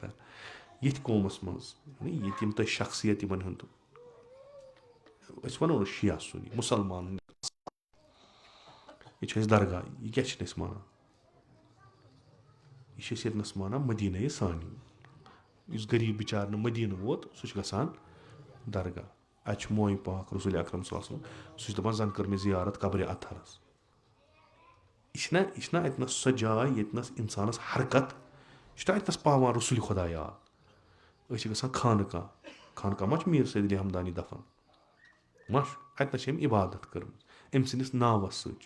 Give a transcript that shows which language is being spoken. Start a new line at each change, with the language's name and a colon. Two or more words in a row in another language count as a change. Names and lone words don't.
Kashmiri: ییٚتھۍ قومَس منٛز ییٚتہِ یِم تۄہہِ شخصیت یِمن ہُنٛد, أسۍ وَنو نہٕ شِیا سُنی مُسلمان, یہِ چھُ اَسہِ درگاہ, یہِ کیٛاہ چھِنہٕ أسۍ مانان, یہِ چھِ أسۍ ییٚتنَس مانان مدیٖنَے ثانی. یُس غریٖب بِچار نہٕ مدیٖنہٕ ووت سُہ چھُ گژھان درگاہ. اَتہِ چھُ موے پاک رسول اکرم
Arabic: صلی اللہ علیہ وسلم,
Kashmiri: سُہ چھُ دَپان زَن کٔر مےٚ زِیارت قبرِ اطہرس. یہِ چھِنہ اَتنَس سۄ جاے ییٚتنَس اِنسانَس حرکت, یہِ چھُنہ اَتنَس پاوان رسولِ خۄدا یاد. أسۍ چھِ گژھان خانقاہ ما چھُ میٖر سید علی ہمدانی دفن, ما چھُ اَتنَس چھِ أمۍ عبادت کٔرمٕژ أمۍ سٕنٛدِس ناوَس سۭتۍ.